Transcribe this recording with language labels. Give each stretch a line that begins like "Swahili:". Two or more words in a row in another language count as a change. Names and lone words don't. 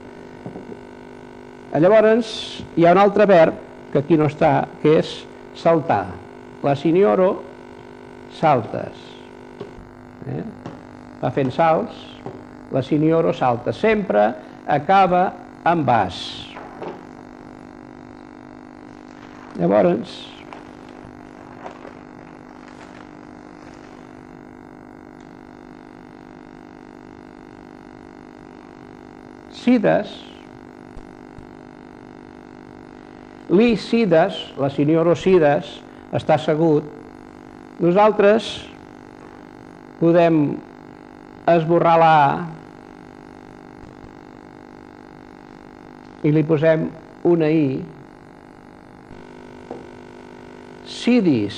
Catalan: Llavors, hi ha un altre verb, que aquí no està, que és saltar.
Esperanto: La signoro, saltes.
Catalan: Va fent salts,
Esperanto: la signoro salta.
Catalan: Sempre acaba amb vas. Llavors,
Esperanto: sides, li sides, la signoro sides,
Catalan: està assegut. Nosaltres podem esborrar la A i li posem una I.
Esperanto: Sidis.